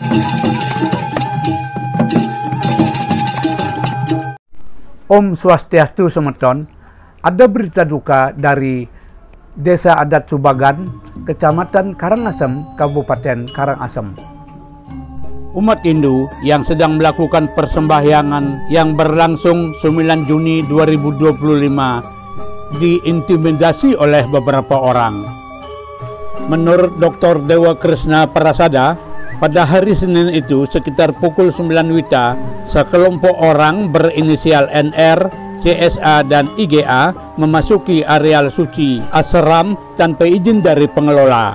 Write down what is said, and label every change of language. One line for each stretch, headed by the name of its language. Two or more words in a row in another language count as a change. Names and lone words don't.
Balinese: Om Swastiastu semeton,
Indonesian: ada berita duka dari Desa Adat Subagan, Kecamatan Karangasem, Kabupaten Karangasem. Umat Hindu yang sedang melakukan persembahyangan yang berlangsung 9 Juni 2025 diintimidasi oleh beberapa orang. Menurut Dr. Dewa Krishna Prasada, pada hari Senin itu sekitar pukul 9 WITA, sekelompok orang berinisial NR, CSA, dan IGA memasuki areal suci ashram tanpa izin dari pengelola.